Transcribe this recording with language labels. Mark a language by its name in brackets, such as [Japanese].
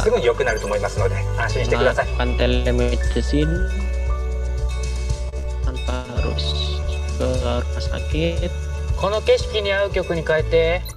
[Japanese] すぐに良くなると思いますので、安心してください。 [Indonesian] melakukan telemedicine tanpa harus ke rumah sakit. [Japanese] この景色に合う曲に変えて。